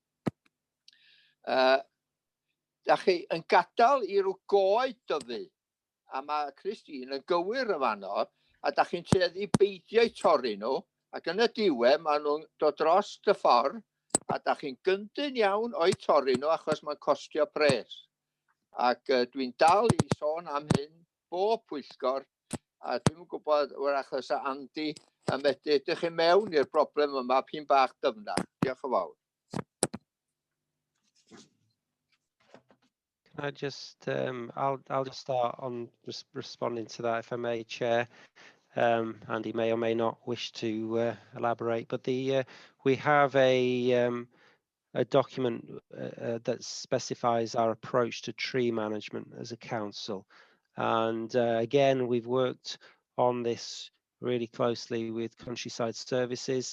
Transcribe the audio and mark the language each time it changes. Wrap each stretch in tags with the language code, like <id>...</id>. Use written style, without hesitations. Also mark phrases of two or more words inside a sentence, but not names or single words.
<cy>Da chi yn gadael i ryw goed dyfu, a mae Christine yn gywir yn fanno, a da chi'n tueddu beidio eu torri nhw, ac yn y diwedd maen nhw'n dod dros y ffordd, a da chi'n gyndyn iawn o'i torri nhw achos mae'n costio pres. Ac dwi'n dal i sôn am hyn bob pwyllgor, a dwi'n gwybod wrach os Andy yn medru edrych i mewn i'r broblem yma pyn bach dyfnach. Diolch yn fawr.</cy> <en>Can I just, I'll just start on responding to that, if I may, Chair. Andy may or may not wish to elaborate, but we have a document that specifies our approach to tree management as a council, and again we've worked on this really closely with Countryside Services.</en>